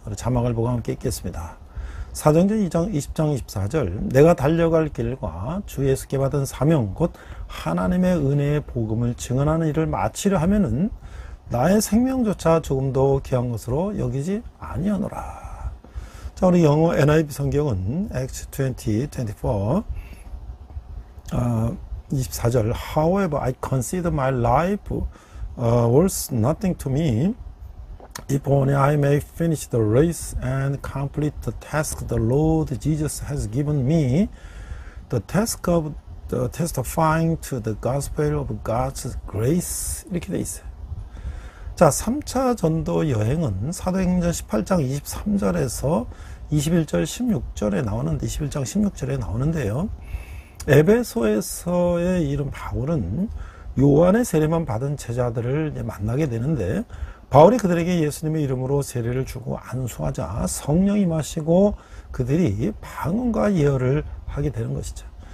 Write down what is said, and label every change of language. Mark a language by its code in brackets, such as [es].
[ko] 자막을 보고 함께 읽겠습니다. 사도행전 20장 24절, 내가 달려갈 길과 주 예수께 받은 사명 곧 하나님의 은혜의 복음을 증언하는 일을 마치려 하면은 나의 생명조차 조금도 귀한 것으로 여기지 아니하노라. 자, 우리 영어 NIV 성경은 [en] Acts 20, 24 24절, However, I consider my life worth nothing to me, if only I may finish the race and complete the task the Lord Jesus has given me, the task of the testifying to the gospel of God's grace. [ko] 이렇게 돼 있어요. 자, 3차 전도 여행은 사도행전 18장 23절에서 21절 16절에 나오는데, 21장 16절에 나오는데요. 에베소에서의 이름 바울은 요한의 세례만 받은 제자들을 만나게 되는데, 바울이 그들에게 예수님의 이름으로 세례를 주고 안수하자 성령이 임하시고 그들이 방언과 예언을 하게 되는 것이죠.